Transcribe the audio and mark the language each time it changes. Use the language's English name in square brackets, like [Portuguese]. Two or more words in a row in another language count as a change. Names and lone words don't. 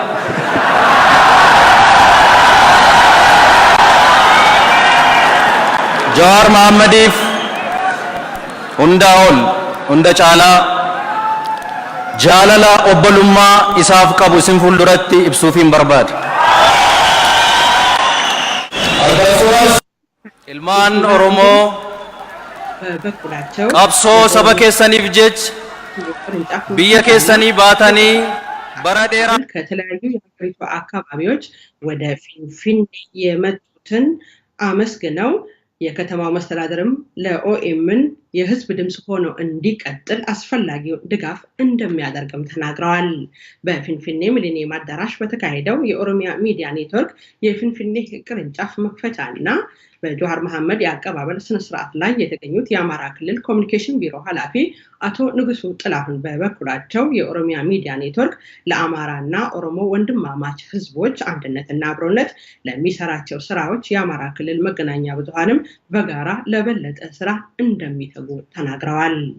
[Oromo] Jawaar Mahammadiif hunda caalaa jaalala obbolummaa isaaf qabu isin fuulduratti ibsuufiin barbaada. Ilmaan Oromoo qabsoo saba keessaniif jecha biyya keessanii baatanii bara dheeraa [Amharic] ከተለያዩ የሀገሪቱ አካባቢዎች ወደ ፊንፊኔ የመጡትን አመስግነው የከተማው መስተዳድርም ለኦኤምን የህዝብ ድምጽ ሆኖ እንዲቀጥል አስፈላጊው ድጋፍ እንደሚያደርግም ተናግረዋል። በፊንፊኔ ሚሊኒየም አዳራሽ በተካሄደው የኦሮሚያ ሚዲያ ኔትወርክ የፊንፊኔ ቅርንጫፍ መክፈቻና በጃዋር መሐመድ የአቀባበል ስነ ስርዓት ላይ የተገኙት የአማራ ክልል ኮሚኒኬሽን ቢሮ ኃላፊ አቶ ንጉሱ ጥላሁን በበኩላቸው የኦሮሚያ ሚዲያ ኔትወርክ ለአማራና ኦሮሞ ወንድማማች ህዝቦች አንድነትና አብሮነት ለሚሰራቸው ስራዎች የአማራ ክልል መገናኛ ብዙሃንም በጋራ ለበለጠ ስራ እንደሚተጉ ተናግረዋል።